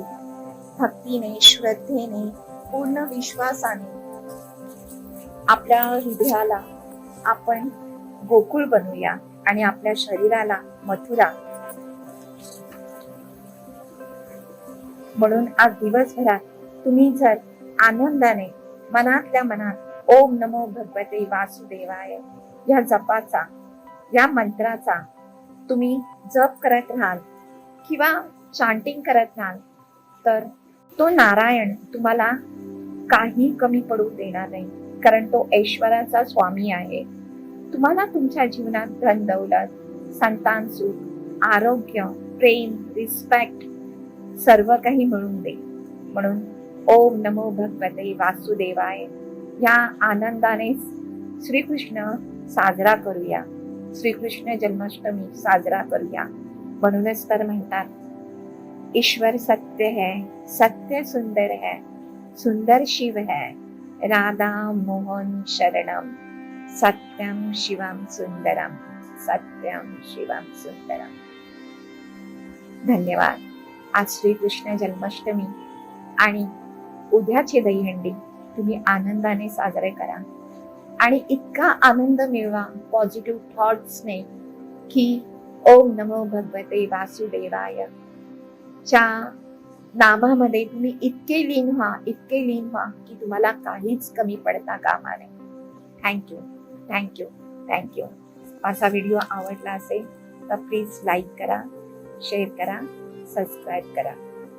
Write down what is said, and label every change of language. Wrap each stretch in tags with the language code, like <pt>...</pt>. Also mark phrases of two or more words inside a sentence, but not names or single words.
<mr>भक्तीने, श्रद्धेने, पूर्ण विश्वासाने आपल्या हृदयाला आपण गोकुळ बनवूया आणि आपल्या शरीराला मथुरा. म्हणून आज दिवसभरात तुम्ही जर आनंदाने मनातल्या मनात</mr> <sa>ओम नमो भगवते वासुदेवाय</sa> <mr>या जपाचा, या मंत्राचा तुम्ही जप करत राहाल किंवा चांटिंग करत राहाल तर तो नारायण तुम्हाला काही कमी पडू देणार नाही, कारण तो ऐश्वर्याचा स्वामी आहे. तुम्हाला तुमच्या जीवनात धन दौलत, संतान सुख, आरोग्य, प्रेम, रिस्पेक्ट सर्व काही मिळून दे. म्हणून</mr> <sa>ओम नमो भगवते वासुदेवाय</sa> <mr>या आनंदाने श्रीकृष्ण साजरा करूया. श्रीकृष्ण जन्माष्टमी साजरा करूया. म्हणूनच तर म्हणतात</mr> <hi>ईश्वर सत्य है, सत्य सुंदर है, सुंदर शिव है,</hi> <sa>राधा मोहन शरणम, सत्यम शिवम सुंदरम, सत्यम शिवम सुंदरम.</sa> <mr>धन्यवाद. आज श्रीकृष्ण जन्माष्टमी आणि उद्याची दहीहंडी तुम्ही आनंदाने साजरे करा आणि इतका आनंद मिळवा</mr> <en>positive thoughtsने</en> <mr>की</mr> <sa>ओम नमो भगवते वासुदेवाय</sa> <mr>च्या नामामध्ये तुम्ही इतके लीन व्हा की तुम्हाला काहीच कमी पडता कामा नये.</mr> <en>thank you thank you thank you.</en> <mr>माझा व्हिडिओ आवडला असेल तर</mr> <en>please like</en> <mr>करा, शेअर करा, सबस्क्राईब करा.</mr>